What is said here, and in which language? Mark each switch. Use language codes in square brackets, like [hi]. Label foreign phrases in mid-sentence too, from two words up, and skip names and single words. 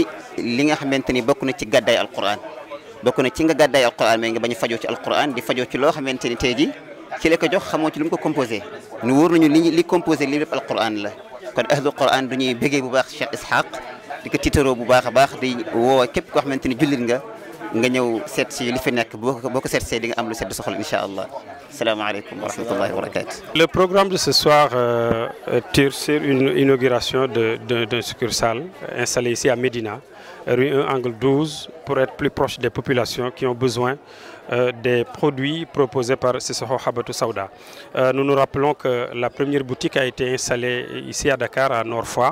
[wo] li nga xamante ni bokk na ci gàddaay alquran bokk na ci nga gàddaay alquran mais nga bañ a fajoo ci alquran di fajoo ci loo xamante ni tey ji ci la ko jox xamoo ci lu mu ko composé ñu wóor nañu li composé li lépp alquran la kon [ar] أهل القرآن [wo] du ñuy bégee bu baax Cheikh Ishaq di ko tiitaroo bu baax a baax di woo képp koo xamante ni jullit nga ñëw seet si li fi nekk boo ko seet see di nga am lu sedd soxla [ar] إن شاء الله. السلام عليكم ورحمة الله وبركاته. [fr] Le programme de ce soir tire sur une inauguration d'un succursale installé ici à Médina, rue 1, angle 12, pour être plus proche des populations qui ont besoin des produits proposés par Sissoko Habbatu Sauda. Nous nous rappelons que la première boutique a été installée ici à Dakar, à Nord Foire.